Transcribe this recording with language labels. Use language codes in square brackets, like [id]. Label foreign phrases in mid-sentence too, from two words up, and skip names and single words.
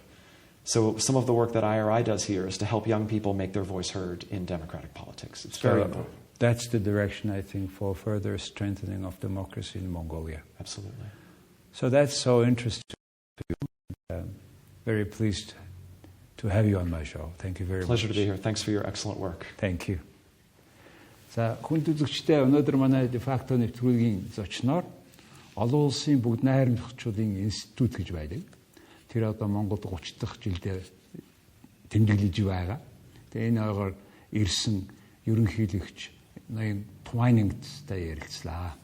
[en] So some of the work that IRI does here is to help young people make their voice heard in democratic politics. It's very important. That's the direction, I think, for further strengthening of democracy in Mongolia. Absolutely. So that's so interesting to you. Very pleased to have you on my show. Thank you very much. Pleasure to be here. Thanks for your excellent work. Thank you. [mn] За, хүнд үзэгчдээ өнөөдөр манай Defacto нэвтрүүлгийн зочноор Олон улсын бүгд найрамдахчуудын институт гэж байдаг. Тэр одоо Монголд 30 дахь жилдээ тэмдэглэж байгаа. Тэгээ энэ ойгоор ирсэн ерөнхийлөгч Найрамдахчуудтай ярилцлаа.